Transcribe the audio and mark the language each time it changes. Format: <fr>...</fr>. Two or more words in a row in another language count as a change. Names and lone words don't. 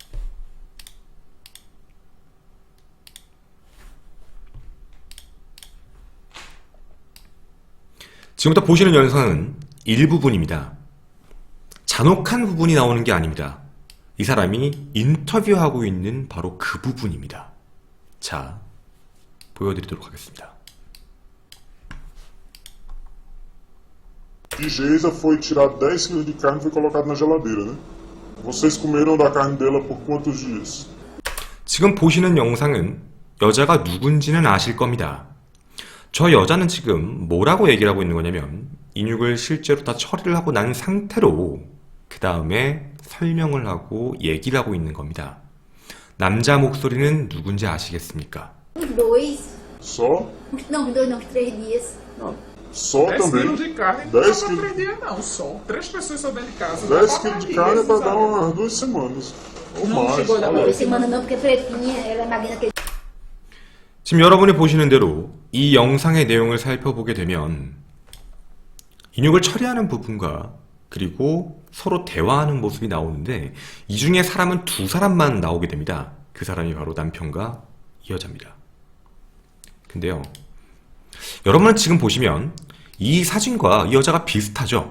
<ko>지금부터 보시는 영상은 일부분입니다. 잔혹한 부분이 나오는 게 아닙니다. 이 사람이 인터뷰하고 있는 바로 그 부분입니다. 자, 보여드리도록 하겠습니다.</ko> <pt>De Geisa foi tirado 10 quilos de carne e foi colocado na geladeira, né? Vocês comeram da carne dela por quantos dias?</pt> <ko>지금 보시는 영상은 여자가 누군지는 아실 겁니다. 저 여자는 지금 뭐라고 얘기를 하고 있는 거냐면 인육을 실제로 다 처리를 하고 난 상태로 그 다음에 설명을 하고 얘기를 하고 있는 겁니다. 남자 목소리는 누군지 아시겠습니까?</ko> <pt>Dois. Só? Não, dois não, 3 dias. Não. Só 10 também. quilos de carne não 10 dá pra quilos. 3 dias não, só. 3 pessoas só dentro de casa. dá 10 pra quilos de ir, carne é pra esses dar anos. umas 2 semanas. Ou Não mais. chegou a dar olha. 2 semanas não, porque pretinha, ela é magrinha que</pt> <ko>지금 여러분이 보시는 대로 이 영상의 내용을 살펴보게 되면 인육을 처리하는 부분과 그리고 서로 대화하는 모습이 나오는데 이 중에 사람은 두 사람만 나오게 됩니다. 그 사람이 바로 남편과 이 여자입니다. 근데요, 여러분은 지금 보시면 이 사진과 이 여자가 비슷하죠?</ko>